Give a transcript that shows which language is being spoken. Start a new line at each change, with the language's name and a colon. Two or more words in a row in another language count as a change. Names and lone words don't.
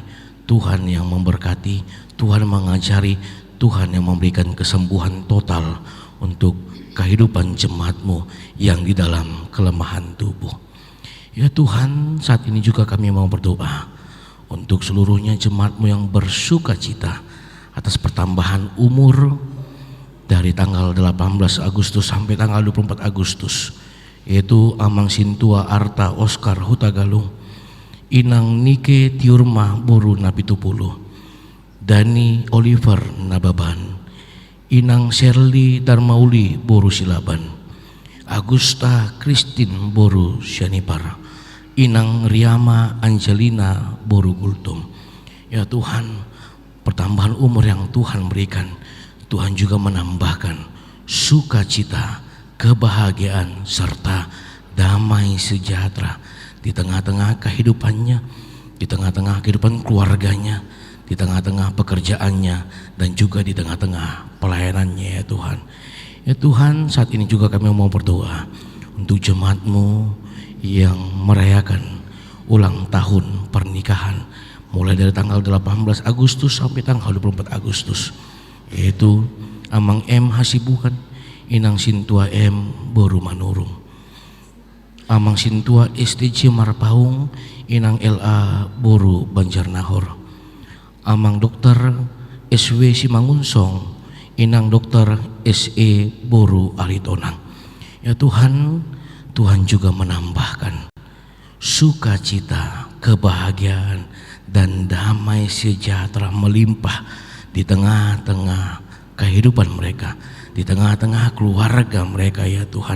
Indonesian: Tuhan yang memberkati, Tuhan mengajari, Tuhan yang memberikan kesembuhan total untuk kehidupan jemaat-Mu yang di dalam kelemahan tubuh. Ya Tuhan, saat ini juga kami mau berdoa untuk seluruhnya jemaatmu yang bersuka cita atas pertambahan umur dari tanggal 18 Agustus sampai tanggal 24 Agustus, yaitu Amang Sintua Arta Oscar Hutagalung, Inang Nike Tiurma Boru Napitupulu, Dani Oliver Nababan, Inang Sherly Darmauli Boru Silaban, Agusta Christine Boru Syanipar, Inang Riama Angelina Boru Gultum. Ya Tuhan, pertambahan umur yang Tuhan berikan, Tuhan juga menambahkan sukacita, kebahagiaan, serta damai sejahtera di tengah-tengah kehidupannya, di tengah-tengah kehidupan keluarganya, di tengah-tengah pekerjaannya, dan juga di tengah-tengah pelayanannya ya Tuhan. Ya Tuhan, saat ini juga kami mau berdoa untuk jemaat-Mu yang merayakan ulang tahun pernikahan mulai dari tanggal 18 Agustus sampai tanggal 24 Agustus, yaitu Amang M Hasibuan, Inang Sintua M Boru Manurung, Amang Sintua STJ Marpaung, Inang LA Boru Banjarnahor, Amang Dokter SW Simangunsong, Inang Dokter SE Boru Aritonang. Ya Tuhan, Tuhan juga menambahkan sukacita, kebahagiaan, dan damai sejahtera melimpah di tengah-tengah kehidupan mereka, di tengah-tengah keluarga mereka ya Tuhan.